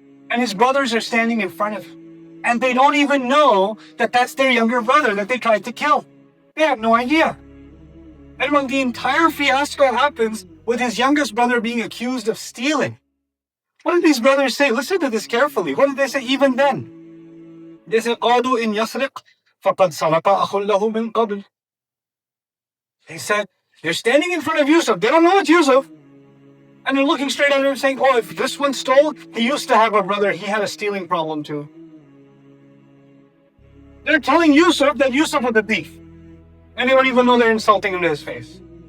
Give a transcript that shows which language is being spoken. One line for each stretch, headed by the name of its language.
English: And his brothers are standing in front of him. And they don't even know that that's their younger brother that they tried to kill. They have no idea. And when the entire fiasco happens with his youngest brother being accused of stealing, what did these brothers say? Listen to this carefully. What did they say even then? They said,
Arabic: قَالُوا إِنْ يَسْرِقْ فَقَدْ سَرَقَ أَخٌ لَهُ مِنْ قَبْلِ.
English: They said, they're standing in front of Yusuf. They don't know it's Yusuf. And they're looking straight at him saying, oh, if this one stole, he used to have a brother. He had a stealing problem too. They're telling Yusuf that Yusuf was the thief. And they don't even know they're insulting him to his face.